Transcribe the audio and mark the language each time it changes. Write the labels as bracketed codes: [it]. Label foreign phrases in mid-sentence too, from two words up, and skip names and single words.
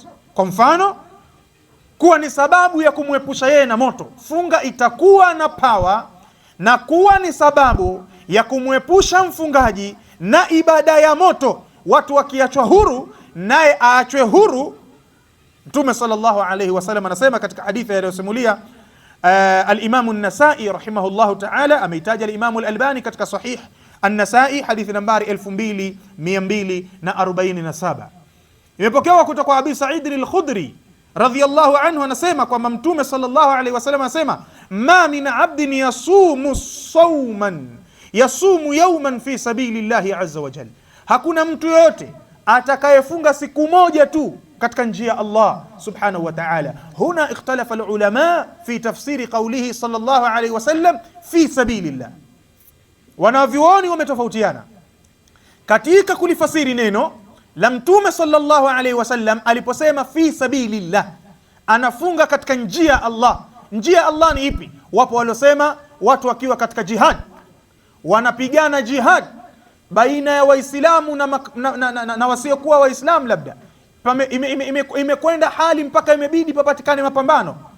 [sw] Kwa mfano, kuwa ni sababu ya kumwepusha yeye na moto. Funga itakuwa na power na kuwa ni sababu ya kumwepusha mfungaji na ibada ya moto. Watu wakiachwa huru, naye aachwe huru. Mtume [ar] صلى الله عليه وسلم [sw] anasema katika hadithi aliyosimulia al-Imam an-Nasa'i [ar] رحمه الله تعالى, [sw] ameitaja al-Imam al-Albani katika sahih an-Nasa'i hadithi nambari 2247. Imepokewa kutoka kwa Abi Sa'id al-Khudri [ar] رضي الله عنه, [sw] anasema kwamba Mtume [ar] صلى الله عليه وسلم [sw] anasema, [ar] ما من عبد يصوم يوما في سبيل الله عز وجل, [sw] hakuna mtu yoyote atakayefunga siku moja tu katika njia ya Allah [ar] سبحانه وتعالى. هنا اختلف العلماء في تفسير قوله صلى الله عليه وسلم في سبيل الله, [sw] wanavyuoni wametofautiana katika kulifasiri neno la Mtume [ar] صلى الله عليه وسلم [sw] aliposema [ar] في سبيل الله, [sw] anafunga katika njia ya Allah. Njia ya Allah ni ipi? Wapo waliosema watu wakiwa katika jihad, wanapigana jihad baina ya Waislamu na wasiokuwa Waislamu, labda imekwenda hali mpaka imebidi papatikane mapambano.